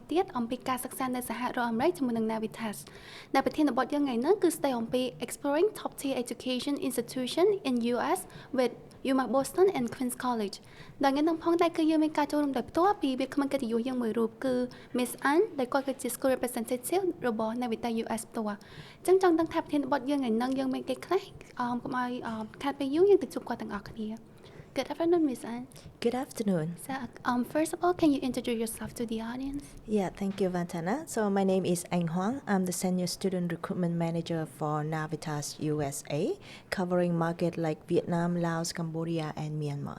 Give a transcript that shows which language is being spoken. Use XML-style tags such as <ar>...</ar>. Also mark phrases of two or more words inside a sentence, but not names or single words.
<km>ទៀតអំពីការសិក្សានៅសហរដ្ឋអាមេរិកជាមួយនឹង Navitas ដែលប្រធានបទយើងថ្ងៃនេះគឺស្ដីអំពី Exploring Top Tier Education Institution in US with UMass Boston and Queens College ដែលថ្ងៃនេះផងដែរគឺយើងមានការចូលរួមដោយផ្ទាល់ពីវាគ្មិនកិត្តិយសយើងមួយរូបគឺ Miss Ann ដែលគាត់គឺជា</km> <en>School Representative</en> <km>របស់ Navitas US ផ្ទាល់ចឹងចង់ដឹងថាប្រធានបទយើងថ្ងៃនេះយើងមានគេខ្លះកុំឲ្យខាត់ពេលយូរយើងទៅជួបគាត់ទាំងអស់គ្នា</km> <en>Good afternoon, Miss Ann. Good afternoon. So, first of all, can you introduce yourself to the audience? Yeah, thank you, Vantana. So my name is Anh Huang. I'm the Senior Student Recruitment Manager for Navitas USA, covering markets like Vietnam, Laos, Cambodia, and Myanmar.</en>